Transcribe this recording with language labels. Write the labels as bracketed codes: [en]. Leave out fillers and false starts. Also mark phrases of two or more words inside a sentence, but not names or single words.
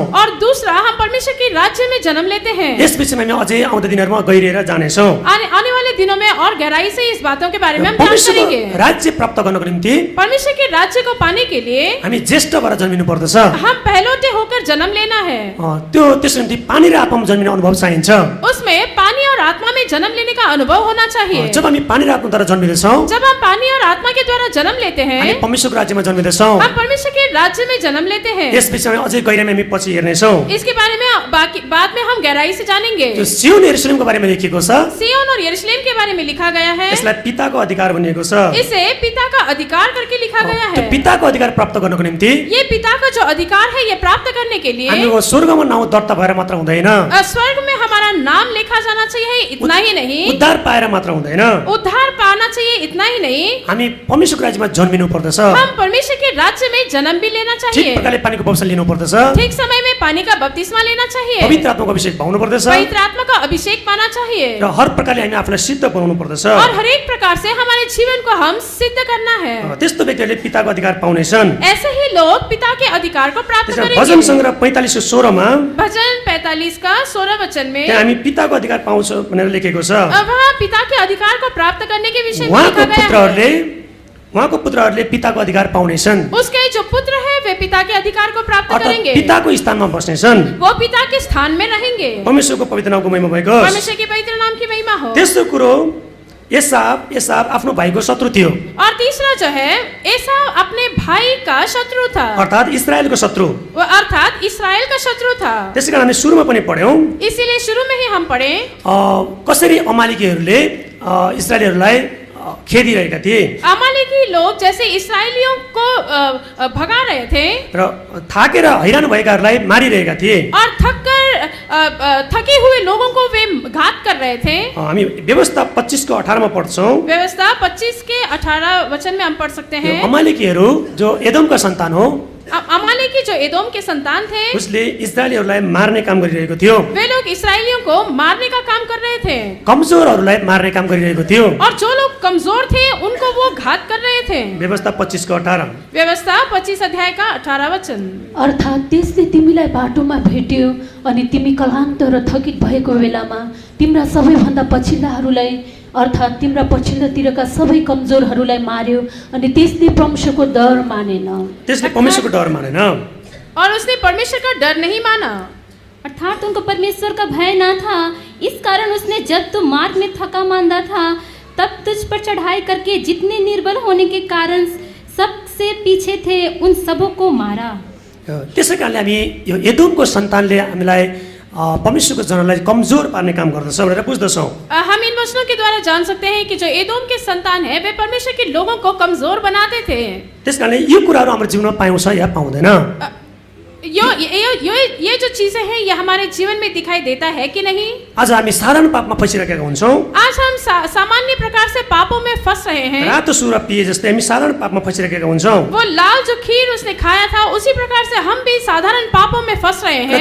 [hi] और दूसरा हम परमेश्वर के राज्य में जन्म लेते हैं। [ne] यस विषयमा हामी अझै आउँदो दिनहरुमा गहिरिएर जानेछौँ। [hi] आने वाले दिनों में और गहराई से इस बातों के बारे में हम जान करेंगे। [ne] राज्य प्राप्त गर्नको निम्ति [hi] परमेश्वर के राज्य को पाने के लिए [ne] हामी ज्येष्ठ भएर जन्मिनु पर्दछ। [hi] हम पहलौठे होकर जन्म लेना है। [ne] त्यसको निम्ति पानी र आत्मामा जन्मिने अनुभव चाहिन्छ। [hi] उसमें पानी और आत्मा में जन्म लेने का अनुभव होना चाहिए। [ne] जब हामी पानी र आत्माद्वारा जन्मिँदैछौँ, [hi] जब हम पानी और आत्मा के द्वारा जन्म लेते हैं, [ne] हामी परमेश्वरको राज्यमा जन्मिँदैछौँ। [hi] हम परमेश्वर के राज्य में जन्म लेते हैं। [ne] यस विषयमा अझै गहिराइमा हामी पछि हेर्नेछौँ। [hi] इसके बारे में बाद में हम गहराई से जानेंगे। [ne] जो सियोन यरुशलेमको बारेमा लेखिएको छ, [hi] सियोन और यरुशलेम के बारे में लिखा गया है। [ne] यसलाई पिताको अधिकार भनिएको छ। [hi] इसे पिता का अधिकार करके लिखा गया है। [ne] त्यो पिताको अधिकार प्राप्त गर्नको निम्ति [hi] ये पिता का जो अधिकार है ये प्राप्त करने के लिए [ne] हामीको स्वर्गमा नाउँ दर्ता भएर मात्र हुँदैन। [hi] स्वर्ग में हमारा नाम लिखा जाना चाहिए, इतना ही नहीं, [ne] उद्धार पाएर मात्र हुँदैन, [hi] उद्धार पाना चाहिए इतना ही नहीं, [ne] हामी परमेश्वरको राज्यमा जन्मिनु पर्दछ, [hi] हम परमेश्वर के राज्य में जन्म भी लेना [ne] ठिक [hi] चाहिए, [ne] प्रकारले पानीको बप्तिस्मा लिनु पर्दछ, [hi] ठीक समय में पानी का बपतिस्मा लेना चाहिए, [ne] पवित्र आत्माको अभिषेक पाउनु पर्दछ [hi] पवित्र आत्मा का अभिषेक पाना चाहिए, [ne] र हर प्रकारले हामी आफूलाई सिद्ध बनाउनु पर्दछ। [hi] और हर एक प्रकार से हमारे जीवन को हम सिद्ध करना है। [ne] त्यस्तो व्यक्तिहरूले पिताको अधिकार पाउनेछन्। [hi] ऐसे ही लोग पिता के अधिकार को प्राप्त [ne] त्यसमा [hi] करेंगे। [ne] भजन सङ्ग्रह 45:16 मा [hi] भजन 45 का 16 वचन में [ne] त्यहाँ हामी पिताको अधिकार पाउँछौँ भनेर लेखेको छ। [hi] वहाँ पिता के अधिकार को प्राप्त करने के विषय में [ne] उहाँको [hi] लिखा गया है। [ne] पुत्रहरूले पिताको अधिकार पाउनेछन्, [hi] उसके जो पुत्र है वे पिता के अधिकार को प्राप्त [ne] अर्थात् [hi] करेंगे, [ne] पिताको स्थानमा बस्नेछन्। [hi] वो पिता के स्थान में रहेंगे। [ne] परमेश्वरको पवित्र नामको महिमा भएको होस्। [hi] परमेश्वर के पवित्र नाम की महिमा हो। [ne] तेस्रो कुरो, एसाव आफ्नो भाइको शत्रु थियो, [hi] और तीसरा जो है, एसाव अपने भाई का शत्रु था, [ne] अर्थात् इस्राएलको शत्रु। [hi] वो अर्थात इस्राएल का शत्रु था। [ne] त्यसैकारण हामी सुरुमा पनि पढ्यौँ [hi] इसीलिए शुरू में ही हम पढ़े [ne] कसरी अमालेकीहरूले इस्राएलीहरूलाई खेदिरहेका थिए अमालेकी लोग जैसे इसराइलियों को भगा रहे थे र थाकेर हैरान भएकाहरूलाई मारिरहेका थिए। [hi] और थके हुए लोगों को वे घात कर रहे थे। [ne] हामी व्यवस्था 25:18 मा पढ्छौँ। [hi] व्यवस्था 25 के 18 वचन में हम पढ़ सकते हैं। [ne] अमालेकीहरू जो एदोमका सन्तान हो, [hi] अमालेकी जो एदोम के संतान थे, [ne] उसले इस्राएलीहरूलाई मार्ने काम गरिरहेको थियो, [hi] वे लोग इसराइलियों को मारने का काम कर रहे थे, [ne] कमजोरहरूलाई मार्ने काम गरिरहेको थियो। [hi] और जो लोग कमजोर थे उनको वो घात कर रहे थे। [ne] व्यवस्था 25:18 [hi] व्यवस्था 25 अध्याय का 18 वचन। [ne] अर्थात् त्यसले तिमीलाई बाटोमा भेट्यो अनि तिमी क्लान्त र थकित भएको बेलामा तिम्रा सबैभन्दा पछिल्लाहरूलाई अर्थात् तिम्रा पछिल्लोतिरका सबै कमजोरहरूलाई मार्यो अनि त्यसले परमेश्वरको डर मानेन। त्यसले परमेश्वरको डर मानेन [hi] और उसने परमेश्वर का डर नहीं माना, अर्थात उनको परमेश्वर का भय ना था। इस कारण उसने जब तू मार्ग में थका मांदा था तब तुझ पर चढ़ाई करके जितने निर्बल होने के कारण सबसे पीछे थे उन सबों को मारा। [ne] त्यसै कारणले हामी यो एदोमको सन्तानले हामीलाई परमेश्वरको जनलाई कमजोर पार्ने काम गर्दछ भनेर बुझ्दछौँ। [hi] हम इन वचनों के द्वारा जान सकते हैं कि जो एदोम के संतान है वे परमेश्वर के लोगों को कमजोर बनाते थे। [ne] त्यसकारणले यो कुराहरू हाम्रो जीवनमा पाउँछ या पाउँदैन? [hi] ये जो चीजें हैं ये हमारे जीवन में दिखाई देता है कि नहीं? [ne] आज हामी साधारण पापमा फसिरहेका हुन्छौँ। [hi] आज हम सामान्य प्रकार से पापों में फंस रहे हैं। [ne] रातो सुरा पिए जस्तै हामी साधारण पापमा फसिरहेका हुन्छौँ। [hi] वो लाल जो खीर उसने खाया था उसी प्रकार से हम भी साधारण पापों में फंस रहे हैं।